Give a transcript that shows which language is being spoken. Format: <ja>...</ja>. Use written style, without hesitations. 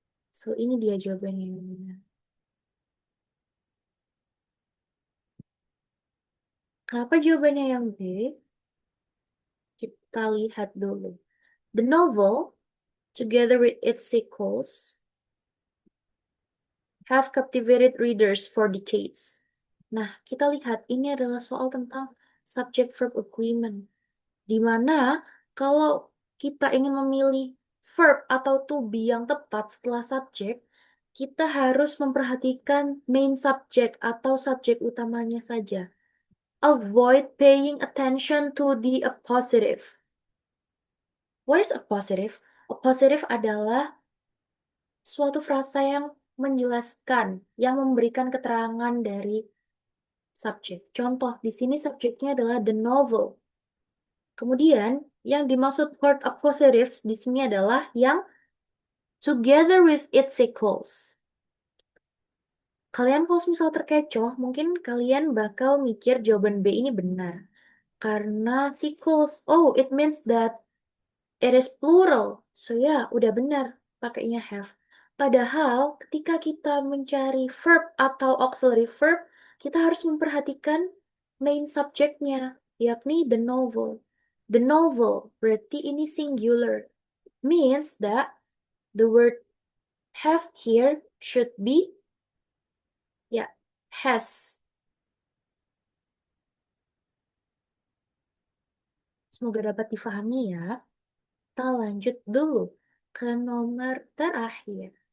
<id>So, ini dia jawabannya yang benar. Kenapa jawabannya yang B? Kita lihat dulu.</id> <en>The novel, together with its sequels, have captivated readers for decades.</en> <id>Nah, kita lihat ini adalah soal tentang subject verb agreement. Di mana kalau kita ingin memilih verb atau to be yang tepat setelah subjek, kita harus memperhatikan main subject atau subjek utamanya saja.</id> <en>Avoid paying attention to the appositive. What is appositive?</en> <id>Appositive adalah suatu frasa yang menjelaskan, yang memberikan keterangan dari subjek. Contoh, di sini subjeknya adalah the novel. Kemudian, yang dimaksud word appositives di sini adalah yang together with its sequels. Kalian kalau misal terkecoh, mungkin kalian bakal mikir jawaban B ini benar.</id> <en>Karena sequels, oh, it means that it is plural.</en> <id>So ya, udah benar pakainya have. Padahal ketika kita mencari verb atau auxiliary verb, kita harus memperhatikan main subjeknya, yakni the novel. The novel berarti ini singular.</id> <en>Means that the word have here should be ya has.</en> <id>Semoga dapat difahami ya. Kita lanjut dulu ke nomor terakhir.</id>